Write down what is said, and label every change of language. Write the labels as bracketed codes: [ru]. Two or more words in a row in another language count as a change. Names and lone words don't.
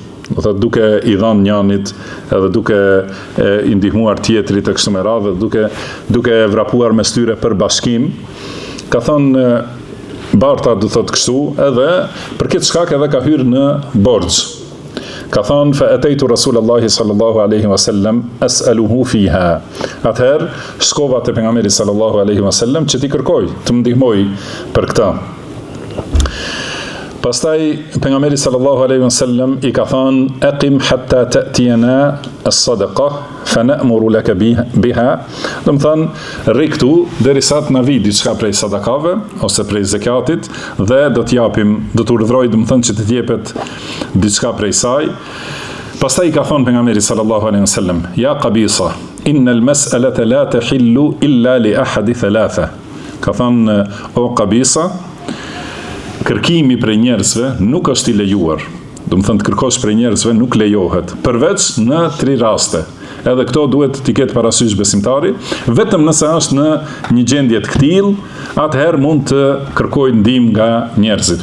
[sq] Do thotë duke i dhënë njënit, edhe duke i ndihmuar tjetrit e kështu me radhë, duke vrapuar mes tyre për bashkim. Ka thënë barta do thotë kështu, edhe për këtë shkak edhe ka hyrë në borxh. Ka thënë [ar] فأتيت رسول الله صلى الله عليه وسلم أسأله فيها. [sq] Atëherë shkova te pejgamberi [ar] صلى الله عليه وسلم [sq] që t'i kërkoj të më ndihmoj për këtë. Pastaj pejgamberi [ar] صلى الله عليه وسلم [sq] i ka thënë [ar] أقم حتى تأتينا الصدقة فنأمر لك بها. [sq] Do të thënë rri këtu derisa të na vi diçka prej sadakave ose prej zakatit dhe do të urdhëroj, do të thënë që të jepet diçka prej saj. Pastaj i ka thënë pejgamberi [ar] صلى الله عليه وسلم يا قبيصة إن المسألة لا تحل إلا لأحد ثلاثة. [sq] Ka thënë o Qabisa, kërkimi prej njerëzve nuk është i lejuar. Do të thënë të kërkosh prej njerëzve nuk lejohet, përveç në 3 raste. Edhe këto duhet t'i ketë parasysh besimtari, vetëm nëse është në një gjendje të këtillë, atëherë mund të kërkoj ndihmë nga njerëzit.